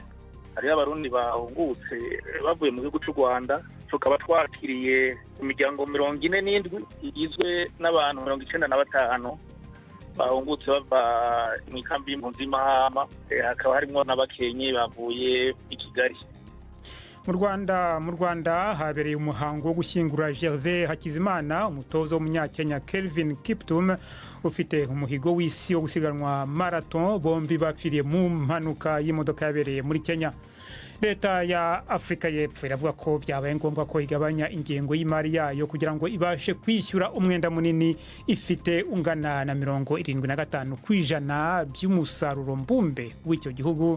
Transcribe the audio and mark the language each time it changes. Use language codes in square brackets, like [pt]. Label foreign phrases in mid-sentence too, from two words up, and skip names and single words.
[rw] Hari abarundi bahungutse bavuye mu gihugu cy'u Rwanda, tukaba twakiriye imiryango 47 igizwe n'abantu 95 bahungutse bava mu kambi y'impunzi Mahama, hakaba harimo n'abakenye bavuye i Kigali. Mu Rwanda habereye umuhango wo gushyingura Gervais Hakizimana, umutoza w'umunyakenya Kelvin Kiptum ufite umuhigo w'isi wo gusiganwa marathon. Bombi bapfiriye mu mpanuka y'imodoka yabereye muri Kenya. Leta ya Afrika y'Epfo iravuga ko byabaye ngombwa ko igabanya ingengo y'imari yayo kugira ngo ibashe kwishyura umwenda munini ifite ungana na 75% by'umusaruro mbumbe w'icyo gihugu.